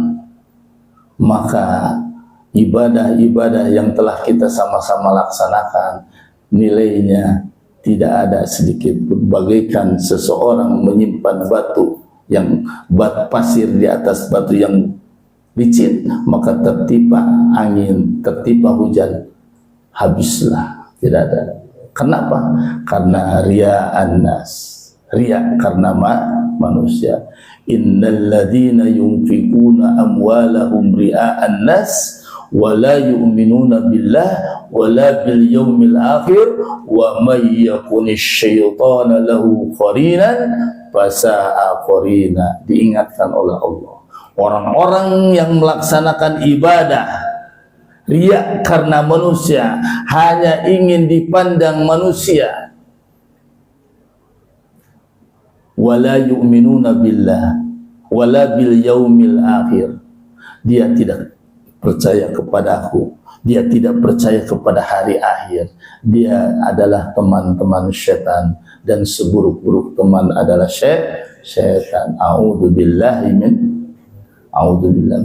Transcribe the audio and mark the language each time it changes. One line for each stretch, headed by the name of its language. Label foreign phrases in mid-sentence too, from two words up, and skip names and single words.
Indonesian: maka ibadah-ibadah yang telah kita sama-sama laksanakan nilainya tidak ada sedikit pun, bagaikan seseorang menyimpan batu yang pasir di atas batu yang licin, maka tertimpa angin, tertimpa hujan, habislah, tidak ada. Kenapa? Karena
Arabic: رئاء الناس,
Indonesian: riya karena manusia.
Arabic: إن الذين ينفقون أموالهم رئاء الناس ولا يؤمنون بالله ولا باليوم الآخر ومن يكن الشيطان له قرينا فساء قرينا.
Indonesian: Diingatkan oleh Allah, orang-orang yang melaksanakan ibadah riya karena manusia, hanya ingin dipandang manusia,
Arabic: ولا يؤمنون بالله ولا باليوم الآخر,
Indonesian: dia tidak percaya kepada aku, dia tidak percaya kepada hari akhir, dia adalah teman-teman setan, dan seburuk-buruk teman adalah setan. A'udzubillah.